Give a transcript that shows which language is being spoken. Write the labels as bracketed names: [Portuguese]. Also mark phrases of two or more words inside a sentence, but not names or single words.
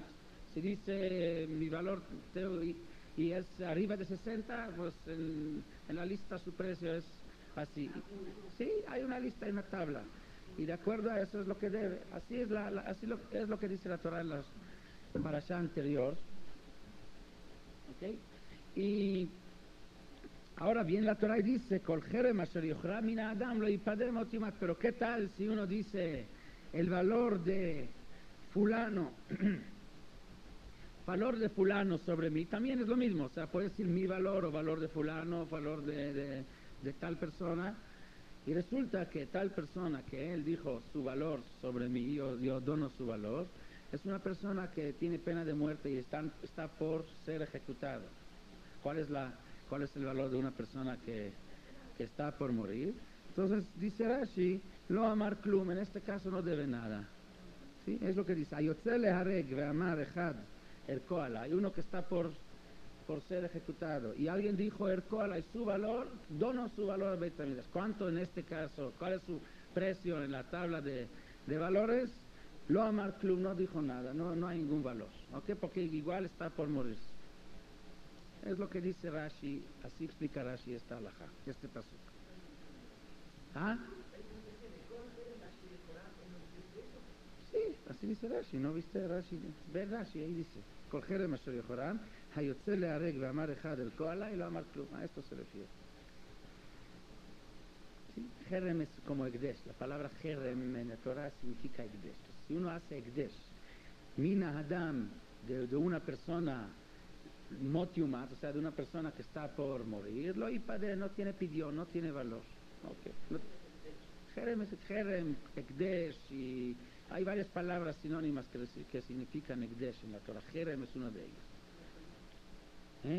[Spanish] Si dice mi valor y es arriba de 60, pues en la lista su precio es así. Sí, hay una lista, hay una tabla, y de acuerdo a eso es lo que debe. Así es es lo que dice la Torah en la parashá anterior. ¿Okay? Y ahora bien, la Torah dice: [Hebrew] כל חרם אשר יחרם מן האדם לא יפדה מות יומת. [Spanish] Pero ¿qué tal si uno dice el valor de fulano, valor de fulano sobre mí? También es lo mismo. O sea, puede decir mi valor o valor de fulano, valor de tal persona, y resulta que tal persona que él dijo su valor sobre mí, yo dono su valor, es una persona que tiene pena de muerte y está por ser ejecutado. ¿Cuál es el valor de una persona que está por morir? Entonces dice Rashi, [Hebrew] לא אמר כלום, [Spanish] en este caso no debe nada. ¿Sí? Es lo que dice: [Hebrew] היוצא ליהרג ואמר אחד ערכו עלי. [Spanish] Uno que está por ser ejecutado, y alguien dijo [Hebrew] ערכו עלי, [Spanish] su valor, dono su valor a Beit HaMikdash. ¿Cuánto en este caso? ¿Cuál es su precio en la tabla de valores? [Hebrew] לא אמר כלום, [Spanish] no dijo nada, no hay ningún valor. ¿Okay? Porque igual está por morir. Es lo que dice Rashi, así explica Rashi esta halajá, este pasuk. Sí, así dice Rashi, ¿no viste Rashi? Ve Rashi, ahí dice: [Hebrew] כל חרם אשר יחרם היוצא ליהרג ואמר אחד ערכו עלי לא אמר כלום. [Spanish] A esto se refiere. ¿Sí? Jerem es como Ekdesh. La palabra jerem en la Torah significa Ekdesh. Si uno hace Ekdesh, [Hebrew] מן האדם, [Spanish] de una persona [Hebrew] מות יומת, [Spanish] o sea, de una persona que está por morir, [Hebrew] לא יפדה, [Spanish] no tiene pidión, no tiene valor. Okay. Jerem es jerem, ekdesh, y hay varias palabras sinónimas que significan ekdesh en la Torah. Jerem es una de ellas.